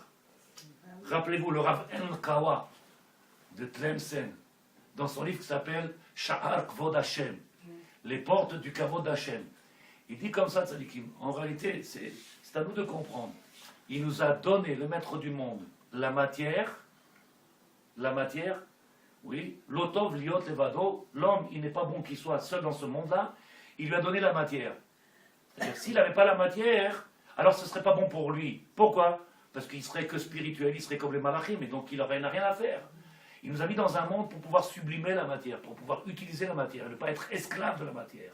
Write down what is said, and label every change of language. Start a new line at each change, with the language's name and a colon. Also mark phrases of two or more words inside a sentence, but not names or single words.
French: Rappelez-vous le Rav En-Kawa de Tlemcen, dans son livre qui s'appelle Sha'ar Kvod Hashem, les portes du
Hebrew: כבוד השם.
French: Il dit comme ça, Tzadikim, en réalité, c'est à nous de comprendre. Il nous a donné, le maître du monde, la matière, oui,
Hebrew: לא טוב היות לבדו,
French: l'homme, il n'est pas bon qu'il soit seul dans ce monde-là, il lui a donné la matière. C'est-à-dire, s'il n'avait pas la matière, alors ce ne serait pas bon pour lui. Pourquoi? Parce qu'il serait que spirituel, il serait comme les malachim, et donc il n'aurait rien à faire. Il nous a mis dans un monde pour pouvoir sublimer la matière, pour pouvoir utiliser la matière, et ne pas être esclave de la matière.